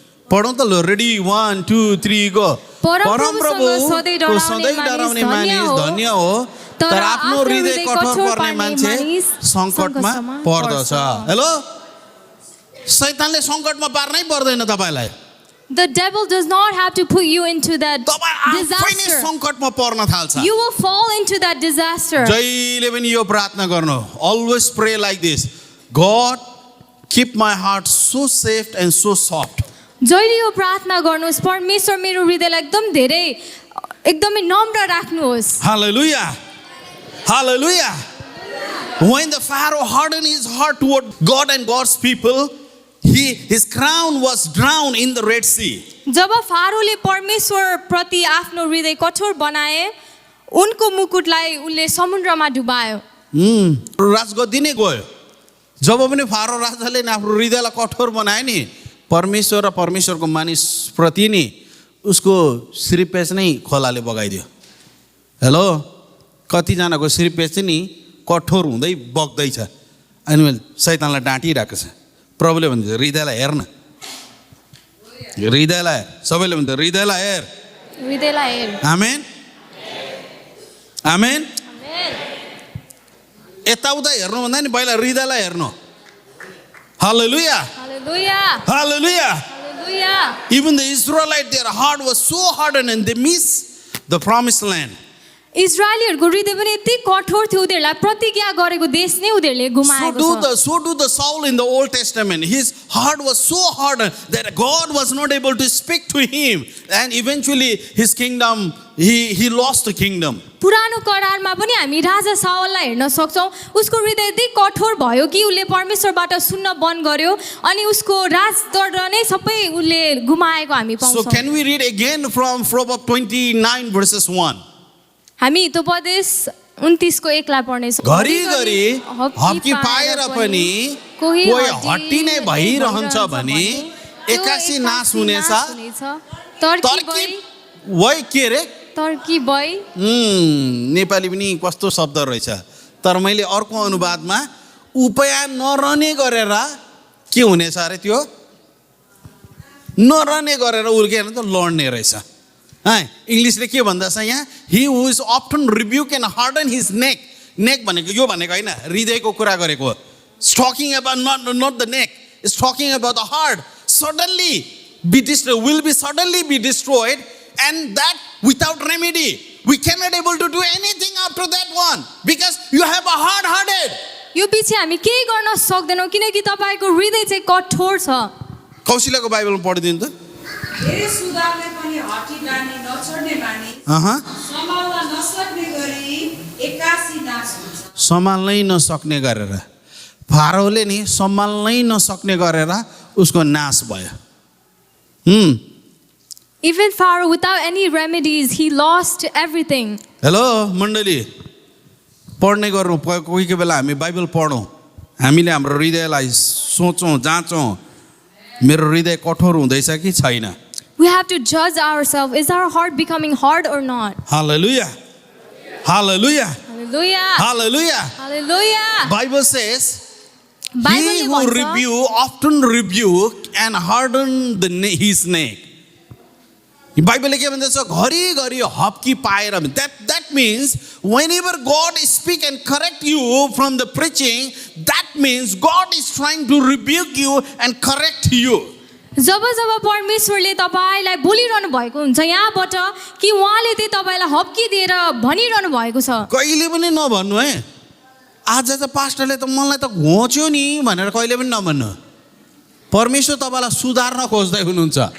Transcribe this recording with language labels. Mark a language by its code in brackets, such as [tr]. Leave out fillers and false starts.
[ne] पढौँ त, ल, रेडी 1 2 3 गो। परमप्रभु सधैँ डराउने मानिस धन्य हो, तर आफ्नो हृदय कठोर पर्ने मान्छे सङ्कटमा पर्दछ। हेलो, शैतानले सङ्कटमा पार्नै पर्दैन तपाईँलाई। [en] The devil does not have to put you into that [ne] तपाईँ आफै नै [en] disaster. [ne] सङ्कटमा पर्न थाल्छ। [en] You will fall into that disaster. [ne] जहिले पनि यो प्रार्थना गर्नु, [en] always pray like this: God, keep my heart so safe and so soft. [ne] जहिले यो प्रार्थना गर्नुहोस्, परमेश्वर मेरो हृदयलाई एकदमै नम्र राख्नुहोस्। [en] Hallelujah. Hallelujah. When the Pharaoh hardened his heart toward God and God's people, his crown was drowned in the Red Sea. [ne] जब फारोले परमेश्वर प्रति आफ्नो हृदय कठोर बनाए, उनको मुकुटलाई उनले समुद्रमा डुबायो। राजगद्दी नै गयो। जब पनि फारो राजाले आफ्नो हृदयलाई कठोर बनायो नि, परमेश्वर र परमेश्वरको मानिस प्रति नि उसको श्रीपेच नै खोलाले बगाइदियो। हेलो, कतिजनाको श्रीपेच चाहिँ नि कठोर हुँदै बग्दैछ। अनि मैले शैतानलाई डाँटिरहेको छ। प्रभुले भन्छ हृदयलाई हेर्न, हृदयलाई, सबैले भन्छ हृदयलाई हेर, हृदयलाई हेर। आमेन, आमेन। यताउता हेर्नुभन्दा नि पहिला हृदयलाई हेर्नु। Hallelujah. [en] Hallelujah. Hallelujah. Hallelujah. Even the Israelite, their heart was so hardened and they missed the promised land. [ne] इजरायलीहरूको हृदय पनि यति कठोर थियो उनीहरूलाई प्रतिज्ञा गरेको देश नै उनीहरूले गुमाएको छ [en] So do the Saul in the Old Testament. His heart was so hardened that God was not able to speak to him. And eventually his kingdom, he lost the kingdom. [ne] पुरानो करारमा पनि हामी राजा साउललाई हेर्न सक्छौँ उसको हृदय यति कठोर भयो कि उसले परमेश्वरबाट सुन्न बन्द गर्यो अनि उसको राजदण्ड नै सबै उसले गुमाएको हामी [en] So [ne] पाउँछौँ [en] can we read again from Proverbs 29 verses 1? [ne] हामी हितोपदेश 29 को 1 लाई पढ्नेछौँ घरिघरि हप्की पाएर पनि कोही हट्टी नै भइरहन्छ भने एक्कासी नाश हुनेछ तर्की वै के रे तर्की भई नेपाली पनि कस्तो शब्द रहेछ तर मैले अर्को अनुवादमा उपाय नरहने गरेर के हुनेछ अरे त्यो नरहने गरेर उर्केर त लड्ने रहेछ इङ्ग्लिसले के भन्दछ यहाँ [en] he who is often rebuked and harden his neck [ne] भनेको यो भनेको हैन हृदयको कुरा गरेको [en] it's talking about not the neck it's talking about the heart suddenly will be suddenly be destroyed and that without remedy we cannot able to do anything after that one because you have a hard hearted [ne] यो पछि हामी केही गर्न सक्दैनौँ किनकि तपाईको हृदय चाहिँ कठोर छ कौशिलाको बाइबलमा पढिदिनु त धेरै सुधार्ने पनि हटी जाने नछोड्ने मानिस सम्हाल्न नसक्ने गरी एक्कासी नाश हुन्छ सम्हाल्नै नसक्ने गरेर फारोले नि सम्हाल्नै नसक्ने गरेर उसको नाश भयो [en] Even Pharaoh without any remedies he lost everything [ne] hello मण्डली पढ्ने गर्नु कोही कोही बेला हामी बाइबल पढौँ हामीले हाम्रो हृदयलाई सोचौँ जाँचौँ मेरो हृदय कठोर हुँदैछ कि छैन [en] We have to judge ourselves. Is our heart becoming hard or not? Hallelujah. Hallelujah. Hallelujah. Hallelujah. Hallelujah. Bible says, Bible he who rebuke often rebuke and harden his neck. Bible [ne] के भन्छ घरिघरि हप्की पाएर [en] that means whenever God speak and correct you from the preaching that means God is trying to rebuke you and correct you. [ne] जब जब परमेश्वरले तपाईलाई बोलिरहनु भएको हुन्छ यहाँबाट कि उहाँले चाहिँ तपाईलाई हप्की दिएर भनिरहनु भएको छ कहिले पनि नभन्नु है आज त पास्टरले त मलाई त घोच्यो नि भनेर कहिले पनि नभन्नु परमेश्वर तपाईलाई सुधार्न खोज्दै हुनुहुन्छ